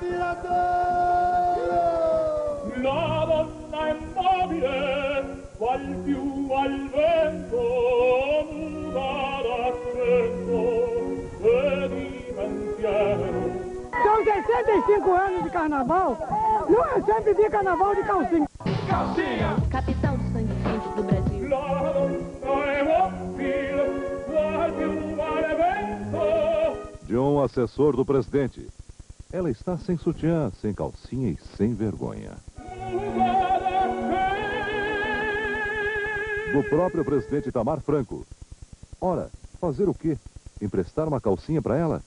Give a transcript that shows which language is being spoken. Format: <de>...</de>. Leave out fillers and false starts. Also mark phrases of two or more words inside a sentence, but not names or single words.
<it>La donna immobile, qual più al vento, muta d'accento e di pensiero.</it> <pt>São 65 anos de carnaval, não é sempre de carnaval de calcinha. Calcinha! Capital do sangue quente do Brasil.</pt> <it>La donna immobile, qual più al vento.</it> <pt>De um assessor do presidente. Ela está sem sutiã, sem calcinha e sem vergonha. Do próprio presidente Itamar Franco. Ora, fazer o quê? Emprestar uma calcinha para ela?</pt>